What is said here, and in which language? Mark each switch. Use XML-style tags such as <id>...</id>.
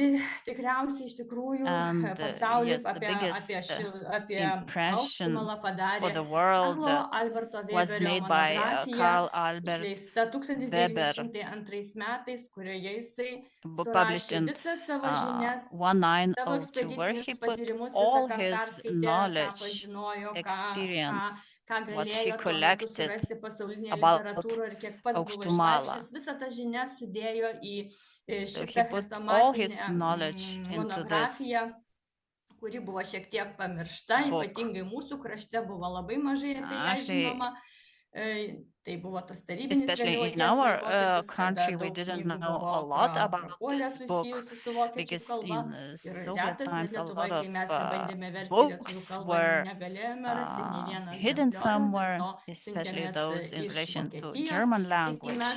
<en>And yes, the biggest impression for the world was made by Karl Albert Weber, published in 1902, where he put all his knowledge, experience, what he collected about Aukštumala. So he put all his knowledge into this</en> <lt>kuri buvo šiek tiek pamiršta, ypatingai mūsų krašte buvo labai mažai apie ją žinoma. Tai buvo tas tarybinis</lt> <en>Especially in our country, we didn't know a lot about this book, because in Soviet times a lot of books were hidden somewhere, especially those in relation to German language.</en>